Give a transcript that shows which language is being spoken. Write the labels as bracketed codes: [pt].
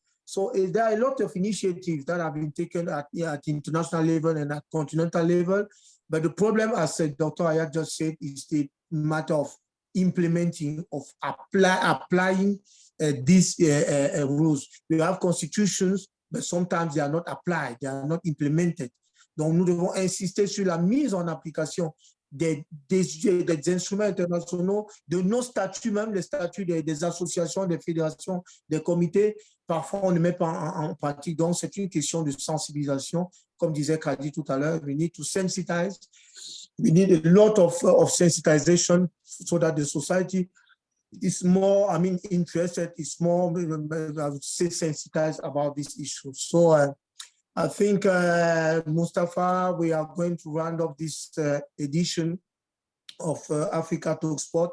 [en] So there are a lot of initiatives that have been taken at international level and at continental level. But the problem, as Dr. Hayat just said, is the matter of implementing, of applying these rules. We have constitutions, but sometimes they are not applied, they are not implemented. [fr] Donc, nous devons insister sur la mise en application des instruments internationaux, de nos statuts, même les statuts des associations, des fédérations, des comités. Parfois, on ne met pas en pratique. Donc, c'est une question de sensibilisation. Comme disait Kadi tout à l'heure, [en] we need to sensitize. We need a lot of sensitization so that the society is more, interested, is more, I would say, sensitized about this issue. So I think, Mustafa, we are going to round up this edition of Africa Talk Sport.